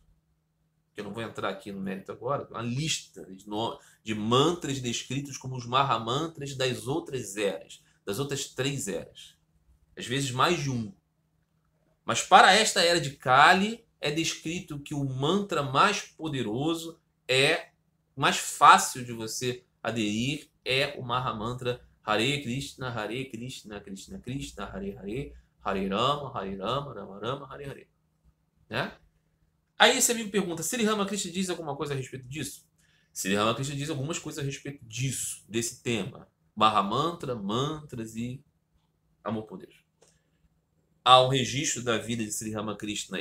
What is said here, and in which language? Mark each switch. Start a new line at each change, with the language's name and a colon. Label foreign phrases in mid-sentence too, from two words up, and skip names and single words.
Portuguese: Eu não vou entrar aqui no mérito agora, uma lista de mantras descritos como os Mahamantras das outras eras, das outras 3 eras. Às vezes mais de um. Mas para esta era de Kali, é descrito que o mantra mais poderoso, mais fácil de você aderir, é o Mahamantra Hare Krishna, Krishna Krishna, Hare Hare, Hare Rama, Rama Rama, Hare Hare. Né? Aí esse amigo pergunta, Sri Ramakrishna diz alguma coisa a respeito disso? Sri Ramakrishna diz algumas coisas a respeito disso, desse tema. Mahamantra, mantras e amor-poder. Há um registro da vida de Sri Ramakrishna.